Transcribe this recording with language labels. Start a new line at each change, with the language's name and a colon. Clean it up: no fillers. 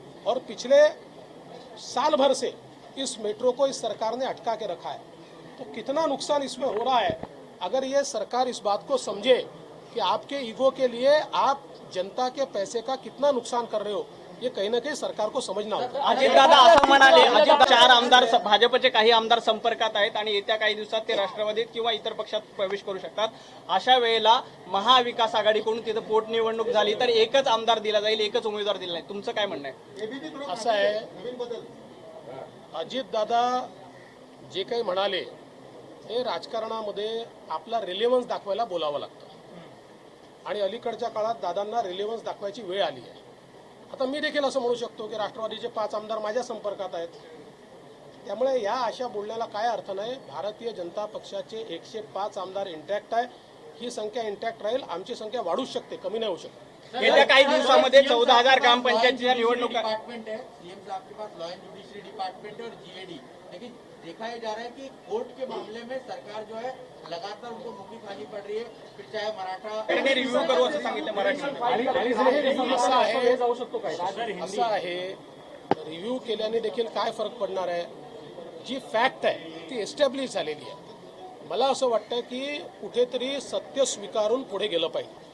Hindi: और पिछले साल भर से इस मेट्रो को इस सरकार ने अटका के रखा है, तो कितना नुकसान इसमें हो रहा है. अगर ये सरकार इस बात को समझे कि आपके ईगो के लिए आप जनता के पैसे का कितना नुकसान कर रहे हो, ये कहीं ना कहीं सरकार को समजना होगा.
Marathi: अजितदादा असं म्हणाले, अजित 4 आमदार भाजपचे काही आमदार संपर्कात आहेत आणि येत्या काही दिवसात ते राष्ट्रवादीत किंवा इतर पक्षात प्रवेश करू शकतात. अशा वेळेला महाविकास आघाडीकडून तिथं पोटनिवडणूक झाली तर एकच आमदार दिला जाईल, एकच उमेदवार दिला नाही. तुमचं काय म्हणणं आहे? असं आहे, अजितदादा जे काही म्हणाले हे राजकारणामध्ये आपला रिलेव्हन्स दाखवायला बोलावं लागतं. आणि अलीकडच्या काळात दादांना रिलेव्हन्स दाखवायची वेळ आली आहे. आता मी देखील असं म्हणू शकतो की राष्ट्रवादीचे 5 आमदार माझ्या संपर्कात आहेत. त्यामुळे या अशा बोलण्याला काय अर्थ नाही. भारतीय जनता पक्षाचे 105 आमदार इंटॅक्ट आहे. ही संख्या इंटॅक्ट राहील. आमची संख्या वाढूच शकते, कमी नाही होऊ शकते. येत्या काही दिवसामध्ये 14,000 ग्रामपंचायतच्या निवडणुका डिपार्टमेंट है.
Hindi: सीएम साहब के पास लॉ एंड जुडिशरी डिपार्टमेंट है और जीएडी, लेकिन देखा जा रहा है कि कोर्ट के मामले में सरकार जो है लगातार उनको मुक्की खानी पड़ रही है.
Marathi: फिर चाहे मराठा रिव्ह्यू करू असं सांगितलं मराठी असं आहे. रिव्ह्यू केल्याने देखील काय फरक पडणार आहे. जी फॅक्ट आहे ती एस्टॅब्लिश झालेली आहे. मला असं वाटतं की कुठेतरी सत्य स्वीकारून पुढे गेलं पाहिजे.